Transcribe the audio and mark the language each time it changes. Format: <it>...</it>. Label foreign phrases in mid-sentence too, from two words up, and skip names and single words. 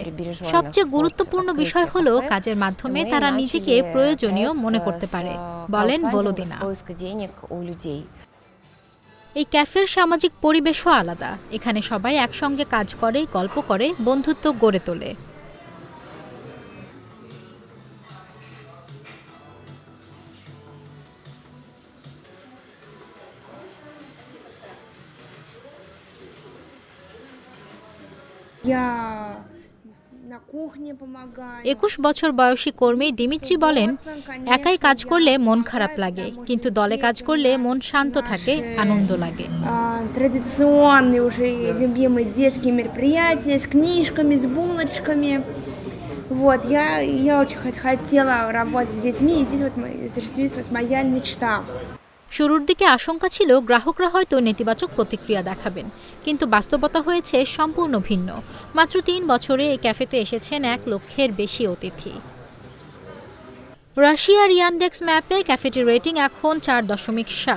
<bn>সবচেয়ে গুরুত্বপূর্ণ বিষয় হলো কাজের মাধ্যমে তারা নিজেকে প্রয়োজনীয় মনে করতে পারে, বলেন ভলোদিনা। এই ক্যাফের সামাজিক পরিবেশও আলাদা। এখানে সবাই একসঙ্গে কাজ করে, গল্প করে, বন্ধুত্ব গড়ে তোলে।</bn> <ru>Я на кухне помогаю.</ru> <bn>২১ বছর বয়সী কর্মী দিমিত্রি বলেন, একাই কাজ করলে মন খারাপ লাগে, কিন্তু দলে কাজ করলে মন শান্ত থাকে, আনন্দ লাগে।</bn> <ru>Традиционные уже любимые детские мероприятия с книжками, с булочками. Вот, я очень хотела работать с детьми, и здесь вот осуществилась вот моя мечта.</ru> <bn>শুরুর দিকে আশঙ্কা ছিল গ্রাহকরা হয়তো নেতিবাচক প্রতিক্রিয়া দেখাবেন, কিন্তু বাস্তবতা হয়েছে সম্পূর্ণ ভিন্ন। মাত্র ৩ বছরে এই ক্যাফেতে এসেছেন ১ লক্ষের বেশি অতিথি। রাশিয়ার ইয়ানডেক্স ম্যাপে ক্যাফেটির রেটিং এখন ৪.৭।</bn>